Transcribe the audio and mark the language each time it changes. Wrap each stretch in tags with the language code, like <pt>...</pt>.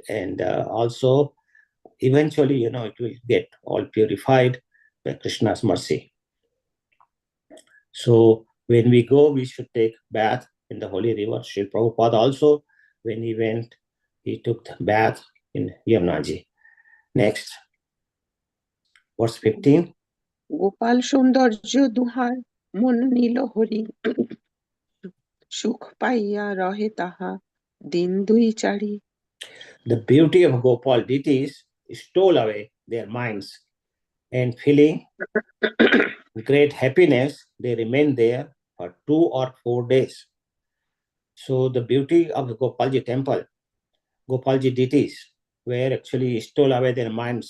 <en>And also, eventually, it will get all purified by Krishna's mercy. So when we go, we should take bath in the holy river. Srila Prabhupada also, when he went, he took the bath in Yamunaji. Next, verse 15.</en> <bn>Gopal সৌন্দর্য দুহার মন নীল হরি, সুখ পাইয়া রহে তাহা দিন দুই চারি।</bn> <en>The beauty of Gopal deities stole away their minds, and feeling great happiness, they remained there for 2 or 4 days. So the beauty of the Gopalji temple, Gopalji deities, were actually stole away their minds.</en>